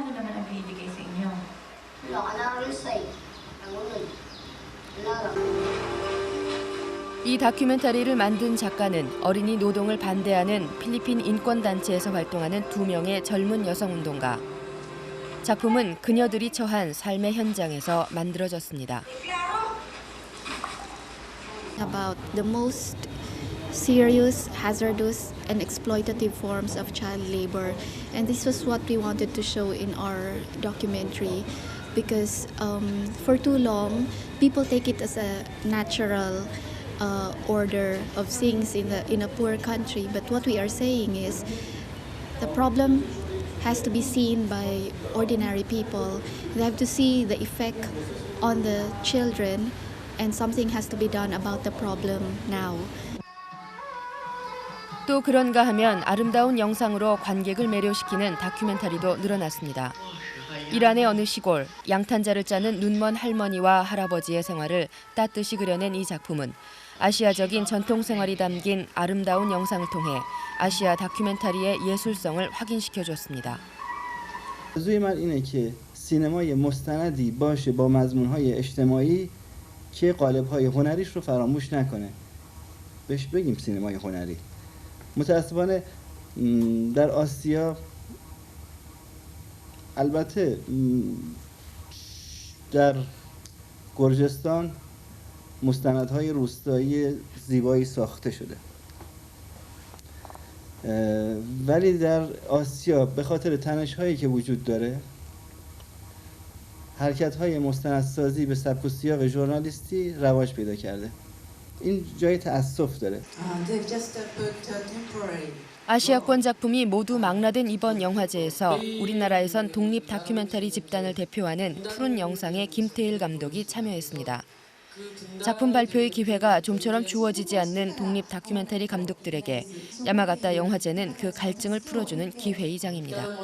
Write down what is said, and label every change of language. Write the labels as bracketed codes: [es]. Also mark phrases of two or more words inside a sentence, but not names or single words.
[ko] 이 다큐멘터리를 만든 작가는 어린이 노동을 반대하는 필리핀 인권단체에서 활동하는 2명의 젊은 여성 운동가. 작품은 그녀들이 처한 삶의 현장에서 만들어졌습니다. [en] About the most serious, hazardous, and exploitative forms of child labor, and this was what we wanted to show in our documentary, because for too long, people take it as a natural order of things in a poor country. But what we are saying is, the problem has to be seen by ordinary people. They have to see the effect on the children, and something has to be done about the problem now. [ko] 또 그런가 하면 아름다운 영상으로 관객을 매료시키는 다큐멘터리도 늘어났습니다. 이란의 어느 시골, 양탄자를 짜는 눈먼 할머니와 할아버지의 생활을 따뜻이 그려낸 이 작품은 아시아적인 전통 생활이 담긴 아름다운 영상을 통해 아시아 다큐멘터리의 예술성을 확인시켜줬습니다. [fa] آرزوی من اینه که سینمای مستندی باشه با مضمون‌های اجتماعی که قالب‌های هنریش رو فراموش نکنه. بهش بگیم سینمای هنری. متأسفانه در آسیا البته در گرجستان مستندهای روستایی زیبایی ساخته شده، ولی در آسیا به خاطر تنش‌هایی که وجود داره حرکت‌های مستندسازی به سبک و سیاق ژورنالیستی رواج پیدا کرده. این جای تأسف داره. [ko] 아시아권 작품이 모두 망라된 이번 영화제에서 우리나라에선 독립 다큐멘터리 집단을 대표하는 푸른 영상의 김태일 감독이 참여했습니다. 작품 발표의 기회가 좀처럼 주어지지 않는 독립 다큐멘터리 감독들에게 야마가타 영화제는 그 갈증을 풀어주는 기회이장입니다.